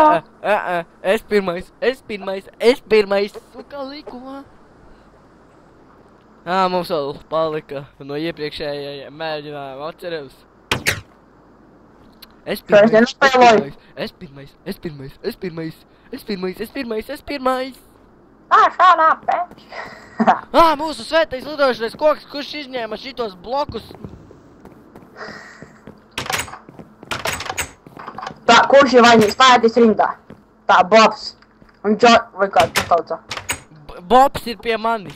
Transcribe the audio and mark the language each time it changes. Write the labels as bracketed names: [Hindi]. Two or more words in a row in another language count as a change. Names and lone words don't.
[Latvian] Es pirmais. Kā likumā? Mums vēl palika no iepriekšējiem mēģinājumiem, atceros. Es pirmais. [English] Shut up, bitch. [Latvian] Mūsu svētais lidošanas koks, kurš izņēma šitos blokus. Tā, kurš ir vainīgs? Stājieties rindā. Tā, Bobs. Un vai kā tu tauca? Bobs ir pie manis.